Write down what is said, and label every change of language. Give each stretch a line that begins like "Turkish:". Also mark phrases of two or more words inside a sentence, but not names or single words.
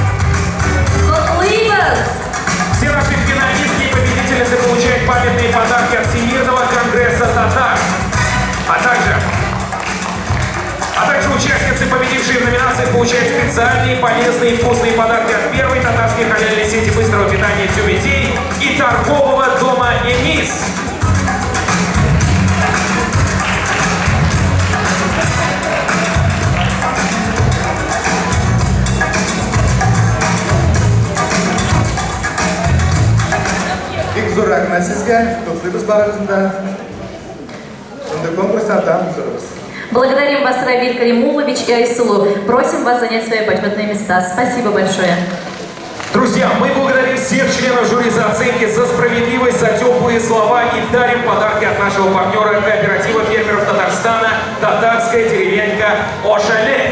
Russian: Все наши финалистки и победительницы получают памятные подарки от Всемирного конгресса татар. А также участницы, победившие в номинации, получают специальные, полезные и вкусные подарки от первой татарской халяльной сети быстрого питания «Тюбетей» и торгового дома «Эмис».
Uzbek: Bek zo'r rahmat sizga. To'playmiz bag'rimizda. Unda konkurslardan so'raymiz.
Russian: Благодарим вас, Равиль Каримулович и Айсулу. Просим вас занять свои почетные места. Спасибо большое. Друзья, мы благодарим всех членов жюри за оценки, за справедливость, за теплые слова и дарим подарки от нашего партнера кооператива фермеров Татарстана «Татарская деревенька Ошале».